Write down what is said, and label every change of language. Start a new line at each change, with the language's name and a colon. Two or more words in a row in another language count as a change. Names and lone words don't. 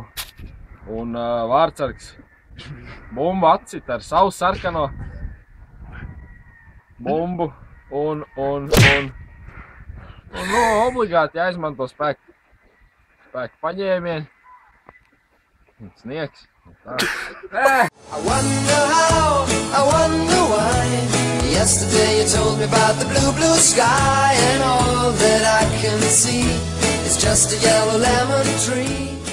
Latvian: Un vārdsargs bumbu atcita ar savu sarkano bumbu. Un obligāti jāizmanto spēku paņēmieni. Sniegs.
English: I wonder how, I wonder why. Yesterday you told me about the blue sky, and all that I can see is just a yellow lemon tree.